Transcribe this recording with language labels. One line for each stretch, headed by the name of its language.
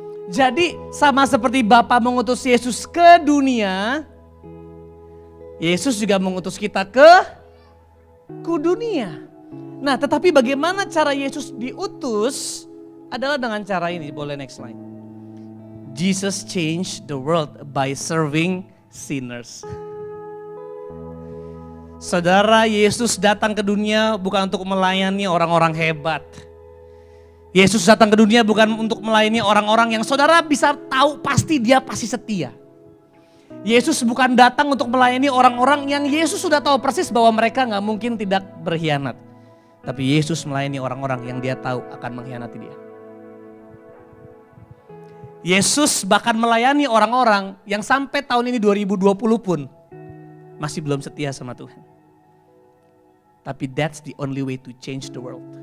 Indonesian: Jadi sama seperti Bapa mengutus Yesus ke dunia, Yesus juga mengutus kita ke dunia. Nah, tetapi bagaimana cara Yesus diutus adalah dengan cara ini. Boleh
English: next slide. Jesus changed the world by serving sinners.
Indonesian: Saudara, Yesus datang ke dunia bukan untuk melayani orang-orang hebat. Yesus datang ke dunia bukan untuk melayani orang-orang yang saudara bisa tahu pasti dia pasti setia. Yesus bukan datang untuk melayani orang-orang yang Yesus sudah tahu persis bahwa mereka gak mungkin tidak berkhianat. Tapi Yesus melayani orang-orang yang dia tahu akan mengkhianati dia. Yesus bahkan melayani orang-orang yang sampai tahun ini 2020 pun masih belum setia sama Tuhan.
English: Tapi that's the only way to change the world.